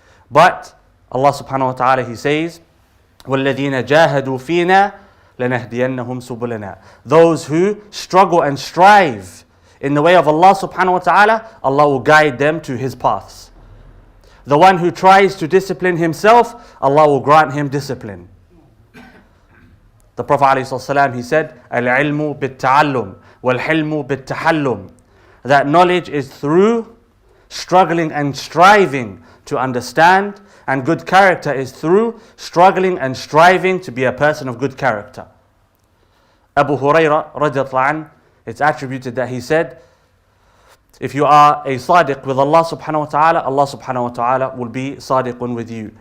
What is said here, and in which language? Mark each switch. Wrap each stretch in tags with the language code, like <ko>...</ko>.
<en>But Allah subhanahu wa ta'ala, He says,</en> <ar>وَالَّذِينَ جَاهَدُوا فِينَا لَنَهْدِيَنَّهُمْ سُبُلَنَا.</ar> <en>Those who struggle and strive in the way of Allah subhanahu wa ta'ala, Allah will guide them to His paths. The one who tries to discipline himself, Allah will grant him discipline. The Prophet ﷺ, he said,</en> <ar>الْعِلْمُ بِالتَّعَلُّمِ وَالْحِلْمُ بِالتَّحَلُّمِ.</ar> <en>That knowledge is through struggling and striving to understand, and good character is through struggling and striving to be a person of good character. Abu Hurairah radiallahu anhu, it's attributed that he said, if you are a sadiq with Allah subhanahu wa ta'ala, Allah subhanahu wa ta'ala will be sadiqun with you.</en>